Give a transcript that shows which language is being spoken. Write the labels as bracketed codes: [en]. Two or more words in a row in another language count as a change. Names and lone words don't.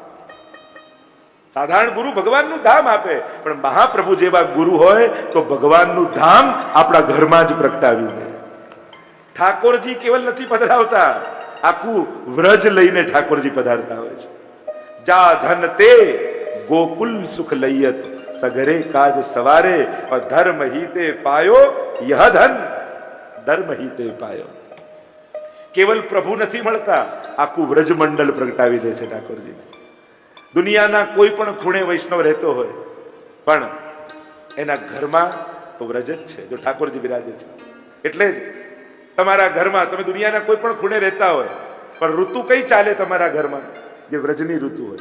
[gu] સાધારણ ગુરુ ભગવાનનું ધામ આપે, પણ મહાપ્રભુ જેવા ગુરુ હોય તો ભગવાનનું ધામ આપણા ઘરમાં જ પ્રગટાવી દે. ઠાકોરજી કેવલ નથી પધરાવતા, આખું વ્રજ લઈને ઠાકોરજી પધારતા હોય છે. [bra] जा धन ते गोकुल सुख लैयत, सघरे काज सवारे और धर्म हीते पायो यह धन, धर्म हीते पायो. [gu] કેવલ પ્રભુ નથી મળતા, આખું વ્રજ મંડળ પ્રગટાવી દે છે ઠાકોરજી. દુનિયાના કોઈ પણ ખૂણે વૈષ્ણવ રહેતો હોય પણ એના ઘરમાં તો વ્રજ જ છે, જો ઠાકોરજી બિરાજે છે. એટલે જ તમારા ઘરમાં તમે દુનિયાના કોઈ પણ ખૂણે રહેતા હોય પણ ઋતુ કઈ ચાલે તમારા ઘરમાં, જે વ્રજની ઋતુ હોય.